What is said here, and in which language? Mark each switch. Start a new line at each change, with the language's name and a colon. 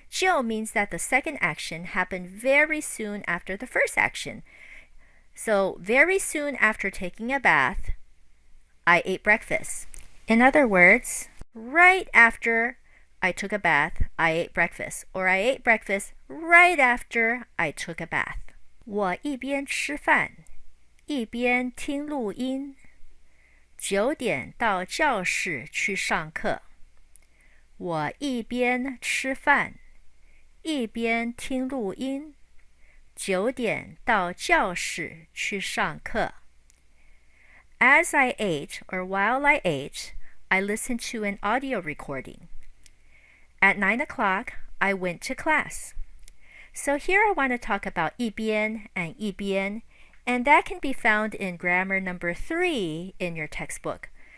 English: 就 means that the second action happened very soon after the first action. So very soon after taking a bath, I ate breakfast. In other words, right after I took a bath, I ate breakfast. Or I ate breakfast right after I took a bath.
Chinese: 我一边吃饭，一边听录音。 9点到教室去上课。我一边吃饭，一边听录音。 9点到教室去上课。
English: As I ate, or while I ate, I listened to an audio recording. At 9 o'clock, I went to class. So here I want to talk about 一边 and 一边, and that can be found in grammar number 3 in your textbook.